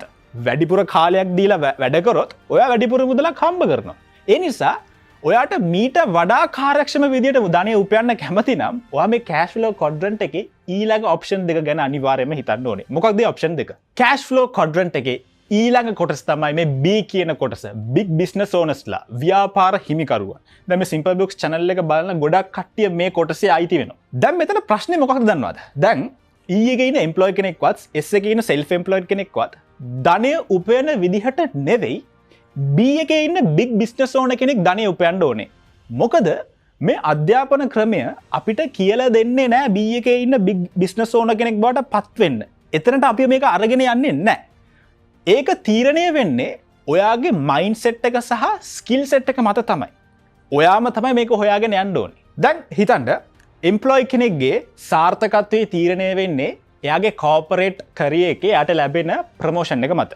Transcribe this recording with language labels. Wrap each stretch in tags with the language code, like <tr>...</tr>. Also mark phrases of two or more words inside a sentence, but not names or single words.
<si>වැඩිපුර කාලයක් දීලා වැඩ කරොත් ඔයා වැඩිපුර මුදලක් හම්බ කරනවා. ඒ නිසා ඔයාට මීට වඩා කාර්යක්ෂම විදියට ධනය උපයන්න කැමති නම් ඔයා මේ</si> <en>cash flow quadrant</en> <si>එකේ ඊළඟ ඔප්ෂන් දෙක ගැන අනිවාර්යයෙන්ම හිතන්න ඕනේ. මොකක්ද මේ ඔප්ෂන් දෙක?</si> <en>cash flow quadrant</en> <si>එකේ ඊළඟ කොටස තමයි මේ B කියන කොටස.</si> <en>big business owners</en> <si>ලා, ව්‍යාපාර හිමිකරුවා. දැන් මේ Simple Books channel එක බලන ගොඩක් කට්ටිය මේ කොටසේ අයිති වෙනවා. දැන් මෙතන ප්‍රශ්නේ මොකක්ද දන්නවද? දැන් E එකේ ඉන්න employee කෙනෙක්වත් S එකේ ඉන්න</si> <en>self employed</en> <si>කෙනෙක්වත් ධනය උපයන විදිහට නෙවෙයි B එකේ ඉන්න</si> <en>big business owner</en> <si>කෙනෙක් ධනය උපයන්න ඕනේ. මොකද මේ අධ්‍යාපන ක්‍රමය අපිට කියලා දෙන්නේ නැහැ B එකේ ඉන්න</si> <en>big business owner</en> <si>කෙනෙක් බවට පත් වෙන්න. එතනට අපි මේක අරගෙන යන්නේ නැහැ. ඒක තීරණය වෙන්නේ ඔයාගේ මයින්ඩ්සෙට් එක සහ</si> <en>skill set</en> <si>එක මත තමයි. ඔයාම තමයි මේක හොයාගෙන යන්න ඕනේ. දැන් හිතන්න එම්ප්ලොයි කෙනෙක්ගේ සාර්ථකත්වයේ තීරණය වෙන්නේ එයාගේ</si> <en>corporate career</en> <si>එකේ යාට ලැබෙන ප්‍රොමෝෂන් එක මත.</si>